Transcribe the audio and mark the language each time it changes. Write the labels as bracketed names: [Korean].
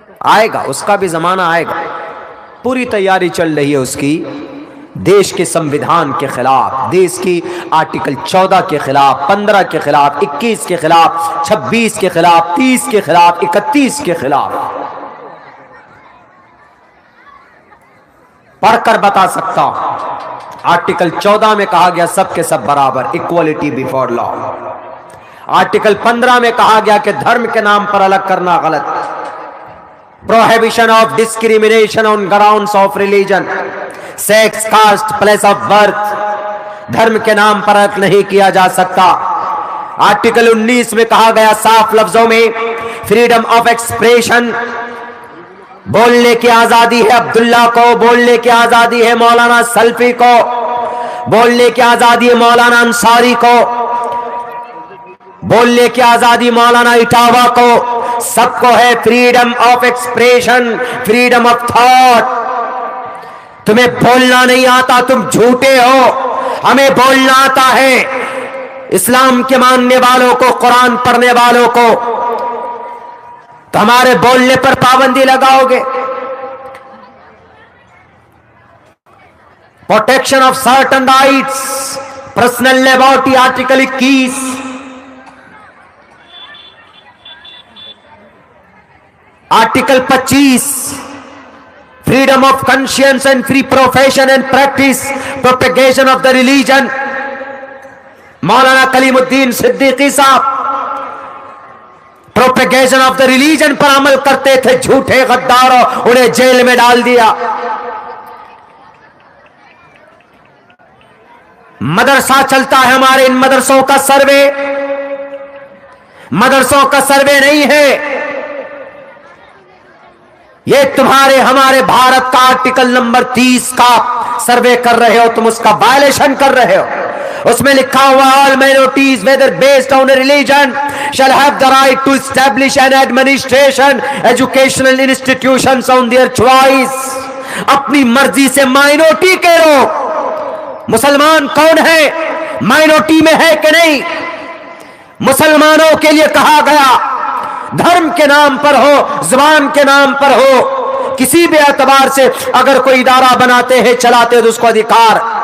[Urdu] آئے گا اس کا بھی زمانہ آئے گا. پوری تیاری چل رہی ہے اس کی, دیش کے سمویدھان کے خلاف, دیش کی آرٹیکل 14 کے خلاف, 15 کے خلاف, 21 کے خلاف, 26 کے خلاف, 30 کے خلاف, 31 کے خلاف. پڑھ کر بتا سکتا ہوں. آرٹیکل 14 میں کہا گیا سب کے سب برابر, [English] Equality before law. [Urdu] آرٹیکل 15 میں کہا گیا کہ دھرم کے نام پر الگ کرنا غلط. [English] prohibition of discrimination on grounds of religion, sex, caste, place of birth, [Urdu] دھرم کے نام پر الگ نہیں کیا جا سکتا. آرٹیکل 19 میں کہا گیا صاف لفظوں میں [English] freedom of expression, [Urdu] بولنے کی آزادی ہے عبداللہ کو, بولنے کی آزادی ہے مولانا سلفی کو, بولنے کی آزادی ہے مولانا انصاری کو, بولنے کی آزادی مولانا اٹاوا کو, سب کو ہے freedom of expression, [English] Freedom of thought. [Urdu] تمہیں بولنا نہیں آتا تم جھوٹے ہو, ہمیں بولنا آتا ہے. اسلام کے ماننے والوں کو, قرآن پڑھنے والوں کو, تو ہمارے بولنے پر پابندی لگاؤ گے. [English] Protection of certain rights, personal liberty article 21, article 25, freedom of conscience and free profession and practice, propagation of the religion. [Urdu] مولانا کلیم الدین صدیقی صاحب [English] propagation of the religion [Urdu] پر عمل کرتے تھے, جھوٹے غداروں, انہیں جیل میں ڈال دیا. مدرسہ چلتا ہے ہمارے, ان مدرسوں کا سروے, مدرسوں کا سروے نہیں ہے یہ. تمہارے ہمارے بھارت کا آرٹیکل نمبر 30 کا سروے کر رہے ہو, تم اس کا وائلیشن کر رہے ہو. اس میں لکھا ہوا [English] all minorities whether based on a religion shall have the right to establish an administration educational institutions on their choice. [Urdu] اپنی مرضی سے مائنورٹی کے لوگ, مسلمان کون ہے مائنورٹی میں ہے کہ نہیں؟ مسلمانوں کے لیے کہا گیا دھرم کے نام پر ہو, زبان کے نام پر ہو, کسی بھی اعتبار سے اگر کوئی ادارہ بناتے ہیں چلاتے تو اس کو ادھیکار.